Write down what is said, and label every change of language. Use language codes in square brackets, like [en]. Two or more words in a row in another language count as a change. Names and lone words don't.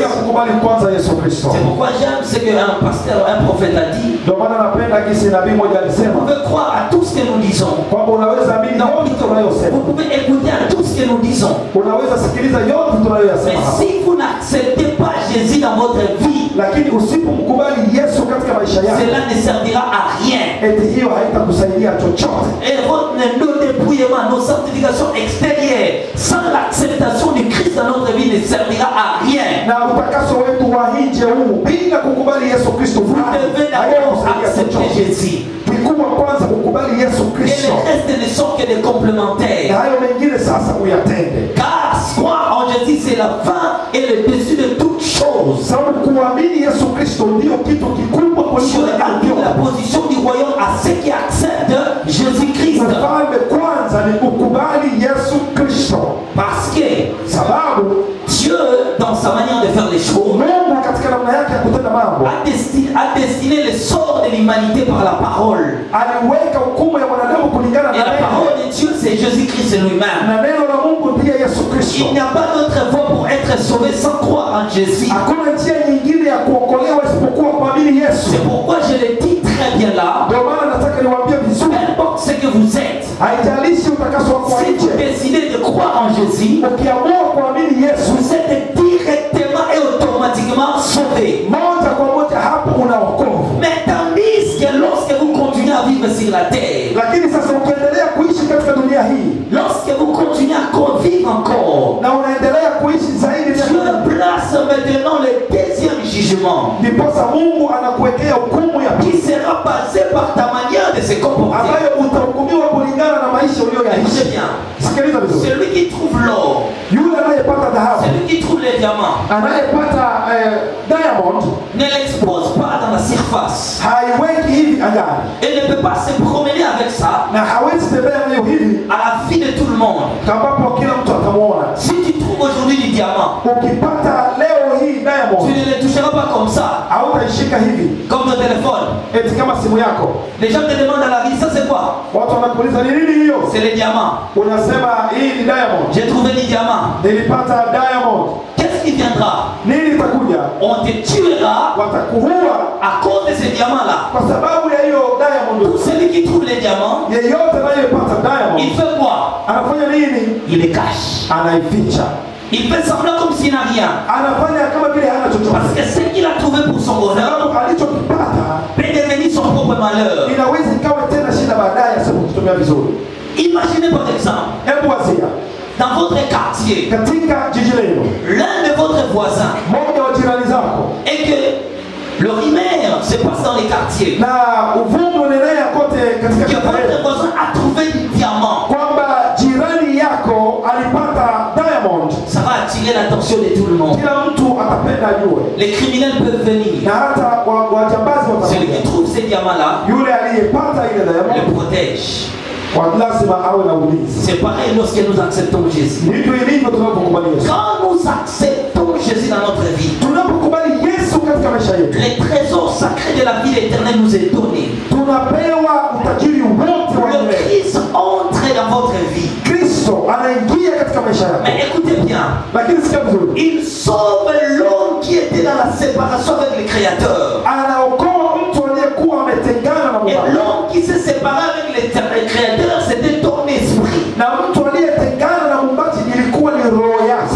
[fr] C'est pourquoi j'aime ce qu'un pasteur, un prophète a dit. Vous pouvez croire à tout ce que nous disons. Vous pouvez écouter à tout ce que nous disons. Mais si vous n'acceptez pas Jésus Jésus dans votre vie, [sw] lakini usipomkubali Yesu katika maisha yako, [fr] cela ne servira à rien. [sw] eti hiyo haitakusaidia chochote. [fr] Et nos dépouillements, nos sanctifications extérieures, sans l'acceptation du Christ dans notre vie, ne servira à rien. [sw] Na utakaso wetu wa nje huu bila kukubali Yesu Kristo, [fr] Vous devez d'abord accepter Jésus. [sw] Kikubwa kwanza kukubali Yesu [fr] Et [sw] Kristo, [fr] le reste ne sont que des [sw] na [fr] complémentaires. [sw] hayo mengine sasa uyatende. [fr] Car croire en Jésus, c'est la fin et le dessus de toutes choses. [sw] Sababu kuamini Yesu Kristo ndio kitu kikubwa kuliko [fr] Dieu a mis la position du royaume à ceux qui acceptent Jésus-Christ. [sw] Ufalme kwanza ni kukubali Yesu Kristo, [fr] Parce que [sw] sababu [fr] Dieu, dans sa manière de faire les choses, [sw] Mungu katika namna yake ya kutenda mambo [fr] a destiné le sort de l'humanité par la parole. [sw] aliweka hukumu ya mwanadamu kulingana [fr] Et [sw] na [fr] la [sw] neno, [fr] parole de Dieu, c'est Jésus-Christ lui-même. [sw] na neno la Mungu ndiye Yesu Kristo. [fr] Il n'y a pas d'autre voie pour être sauvé sans croire en Jésus. [sw] Hakuna njia nyingine ya kuokolewa isipokuwa kuamini Yesu. [fr] C'est pourquoi je le dis très bien là. [sw] Ndio maana nataka niwaambie [fr] Peu [sw] vizuri, [fr] importe ce que vous êtes, [sw] haijalishi utakaso wako wa [fr] si vous [sw] nje, [fr] décidez de croire en Jésus, [sw] ukiamua kuamini Yesu [fr] vous êtes directement et automatiquement sauvé. [sw] moja kwa moja, hapo una wokovu. [fr] Mais tandis que lorsque vous continuez à vivre sur la terre, [sw] Lakini sasa ukiendelea kuishi katika dunia hii [fr] lorsque vous continuez à vivre encore, [sw] na unaendelea kuishi zaidi, [fr] Dieu place maintenant le deuxième jugement [sw] ndiposa Mungu anakuwekea hukumu ya [fr] qui [sw] pili [fr] sera basé par ta manière de se comporter. [sw] ambayo utahukumiwa kulingana na maisha uliyoyaishi. [fr] Écoutez bien, [sw] Sikiliza vizuri, [fr] celui qui trouve l'or, [sw] yule anayepata dhahabu, [fr] celui qui trouve les diamants, [sw] anayepata diamond, [fr] ne l'expose pas dans la surface. [sw] haiweki hivi angani [fr] Et ne peut pas se promener avec ça [sw] na hawezi tembea nayo hivi [fr] à la vue de tout le monde. [sw] ambapo kila mtu atamuona. [fr] Si tu trouves aujourd'hui du diamant, [sw] Ukipata leo hii [fr] tu [sw] diamond, [fr] ne le toucheras pas comme ça, [sw] hautaishika hivi [fr] comme ton téléphone. [sw] eti kama simu yako. [fr] Les gens te demandent dans la vie, ça c'est quoi? [sw] Watu wanakuuliza ni nini hiyo, [fr] C'est les diamants. [sw] unasema hii ni diamond, [fr] J'ai trouvé du diamant. [sw] nilipata diamond. [fr] Qu'est-ce qui viendra? [sw] Nini itakuja? [fr] On te tuera [sw] Watakuua [fr] à cause de ces diamants-là. [sw] kwa sababu ya hiyo [fr] Tout [sw] diamond. [fr] celui qui trouve les diamants, [sw] Yeyote anayepata [fr] il [sw] diamond [fr] fait quoi? [sw] anafanya nini? [fr] Il les cache. [sw] Anaificha, [fr] Il fait semblant comme s'il n'a rien. [sw] anafanya kama vile hana [fr] Parce [sw] chochote, [fr] que ce qu'il a trouvé pour son bonheur [sw] sababu alichokipata [fr] peut devenir son propre malheur. [sw] inaweza ikawa tena shida baadaye asipokitumia vizuri. [fr] Imaginez par exemple, [sw] Hebu wazia, [fr] dans votre quartier, [sw] katika jiji lenu, [fr] l'un de votre voisins, [sw] mmoja wa jirani zako, [fr] et que le rumeur se passe dans les quartiers, [sw] na uvumi unaenea kote katika [fr] que [sw] kata [fr] votre [sw] yenu [fr] voisin a trouvé du diamant, [sw] kwamba jirani yako alipata diamond, [fr] ça va attirer l'attention de tout le monde. [sw] kila mtu atapenda ajue, [fr] Les criminels peuvent venir. [sw] na hata wajambazi [fr] Celui qui [sw] watakuja. [fr] trouve ces diamants-là [sw] Yule aliyepata ile [fr] le [sw] diamond [fr] protège. [sw] lazima awe na ulinzi. [fr] C'est pareil lorsque nous acceptons Jésus. [sw] Ndivyo ilivyo tunapokubali Yesu. [fr] Quand nous acceptons Jésus dans notre vie, [sw] Tunapokubali Yesu katika maisha yetu, [fr] les trésors sacrés de la vie éternelle nous est donné. [sw] tunapewa utajiri wote wa [fr] Le [sw] milele. [fr] Christ entre dans votre vie. [sw] Kristo anaingia katika maisha yako. [fr] Mais écoutez bien, [sw] Lakini sikia vizuri, [fr] il sauve l'homme qui était dans la séparation avec le Créateur. [sw] anaokoa mtu aliyekuwa ametengana na [fr] Et [sw] Mungu, [fr] l'homme qui s'est séparé avec le Créateur, c'était ton esprit. [sw] na mtu aliyetengana na Muumbaji ilikuwa ni roho yako.